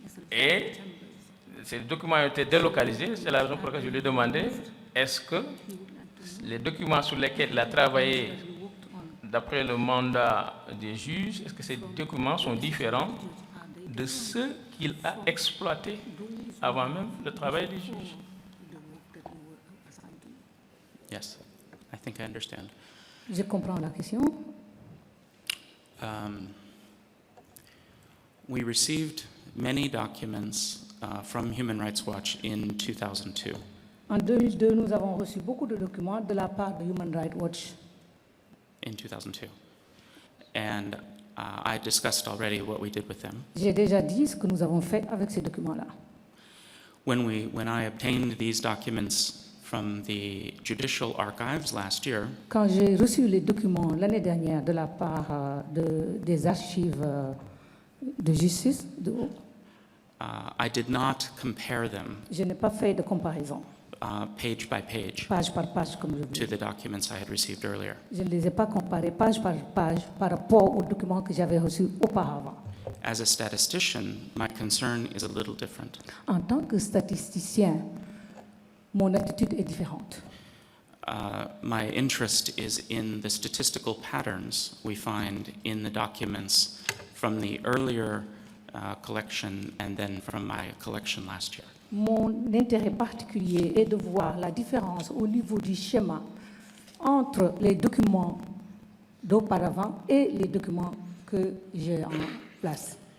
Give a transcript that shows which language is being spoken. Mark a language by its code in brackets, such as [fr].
[fr] Et ces documents ont été délocalisés, c'est la raison pour laquelle je lui ai demandé est-ce que les documents sur lesquels il a travaillé d'après le mandat des juges, est-ce que ces documents sont différents de ceux qu'il a exploités avant même le travail des juges? [en] yes, I think I understand. [fr] Je comprends la question. [en] We received many documents from Human Rights Watch in 2002. [fr] En 2002, nous avons reçu beaucoup de documents de la part de Human Rights Watch. [en] In 2002. And I discussed already what we did with them. [fr] J'ai déjà dit ce que nous avons fait avec ces documents-là. [en] When I obtained these documents from the Judicial Archives last year, [fr] Quand j'ai reçu les documents l'année dernière de la part des archives de justice, [en] I did not compare them [fr] je n'ai pas fait de comparaison, [en] page by page [fr] page par page, comme je vous [en] to [fr] dis. [en] the documents I had received earlier. [fr] Je ne les ai pas comparés page par page par rapport aux documents que j'avais reçus auparavant. [en] As a statistician, my concern is a little different. [fr] En tant que statisticien, mon attitude est différente. [en] My interest is in the statistical patterns we find in the documents from the earlier collection and then from my collection last year. [fr] Mon intérêt particulier est de voir la différence au niveau du schéma entre les documents d'auparavant et les documents que j'ai en place.